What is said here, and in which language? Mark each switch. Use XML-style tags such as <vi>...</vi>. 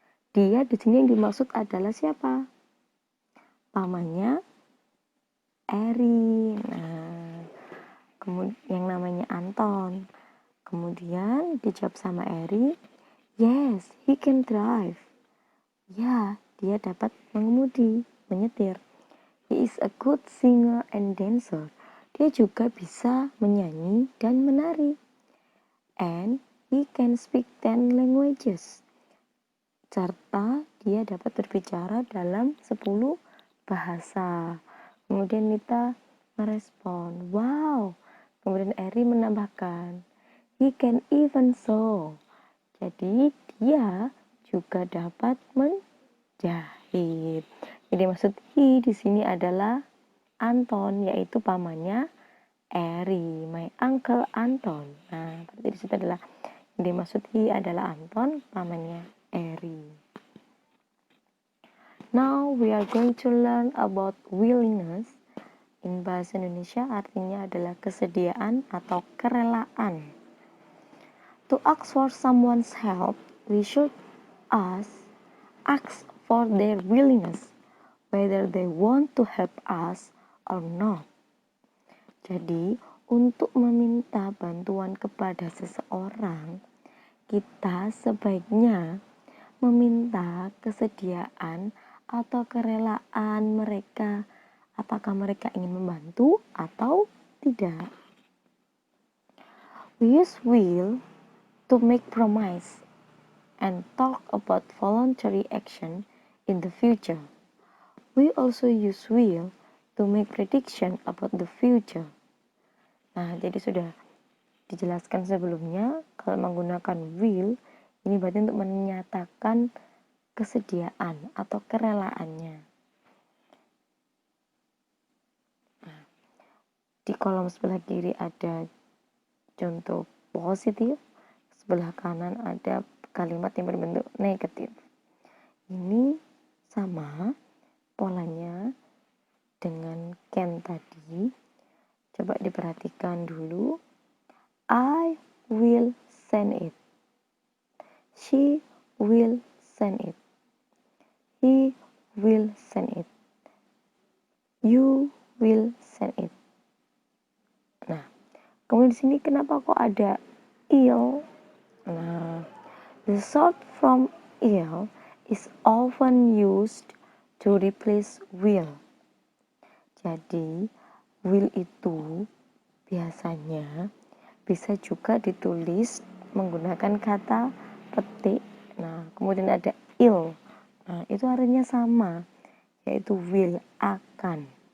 <id>Dia di sini yang dimaksud adalah siapa? Pamannya Eri. Nah, kemudian yang namanya Anton. Kemudian dijawab sama Eri,</id> <en>yes, he can drive.</en> <id>Ya, dia dapat mengemudi, menyetir.</id> <en>He is a good singer and dancer.</en> <id>Dia juga bisa menyanyi dan menari.</id> <en>And he can speak 10 languages.</en> <id>Serta dia dapat berbicara dalam 10 bahasa. Kemudian Nita merespon, wow. Kemudian Eri menambahkan,</id> <en>he can even sew.</en> <id>Jadi dia juga dapat menjahit. Jadi maksud he di sini adalah Anton, yaitu pamannya Eri,</id> <en>my uncle Anton.</en> <id>Nah, berarti di situ adalah yang dimaksud he adalah Anton, pamannya Eri.</id> <en>Now we are going to learn about willingness.</en> <id>In bahasa Indonesia artinya adalah kesediaan atau kerelaan.</id> <en>To ask for someone's help, we should ask for their willingness, whether they want to help us or not.</en> <id>Jadi, untuk meminta bantuan kepada seseorang, kita sebaiknya meminta kesediaan atau kerelaan mereka, apakah mereka ingin membantu atau tidak.</id> <en>We use will to make promise and talk about voluntary action in the future. We also use will to make prediction about the future.</en> <id>Nah, jadi sudah dijelaskan sebelumnya, kalau menggunakan will, ini berarti untuk menyatakan kesediaan atau kerelaannya. Nah, di kolom sebelah kiri ada contoh positif, sebelah kanan ada kalimat yang berbentuk negatif. Ini sama polanya dengan can tadi. Coba diperhatikan dulu.</id> <en>I will send it. She will send it. He will send it. You will send it.</en> <id>Nah, kemudian di sini kenapa kok ada il?</id> <en>Nah, the short form il is often used to replace will.</en> <id>Jadi, will itu biasanya bisa juga ditulis menggunakan kata petik. Nah, kemudian ada il. Nah, itu artinya sama, yaitu will, akan.</id>